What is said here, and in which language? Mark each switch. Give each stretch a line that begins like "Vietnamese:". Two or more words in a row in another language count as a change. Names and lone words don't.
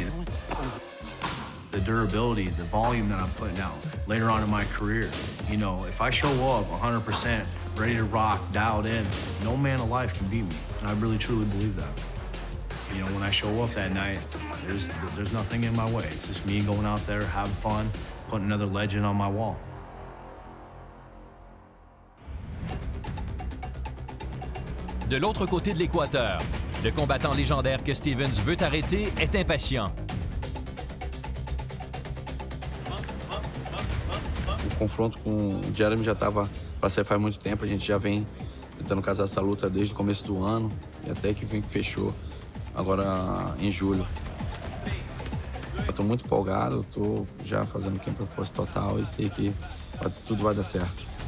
English: The durability, the volume that I'm putting out later on in my career. You know, if I show up 100%, ready to rock, dialed in, no man alive can beat me, and I really truly believe that. You know, when I show up that night, there's nothing in my way. It's just me going out there, having fun, putting another legend on my wall.
French: De l'autre côté de l'équateur, le combattant légendaire que Stephens veut arrêter est impatient.
Portuguese: O confronto com o Jeremy já estava para ser faz muito tempo. A gente já vem tentando casar essa luta desde o começo do ano e até que fechou agora em julho. Eu estou muito empolgado, estou já fazendo campo força total e sei que tudo vai dar certo.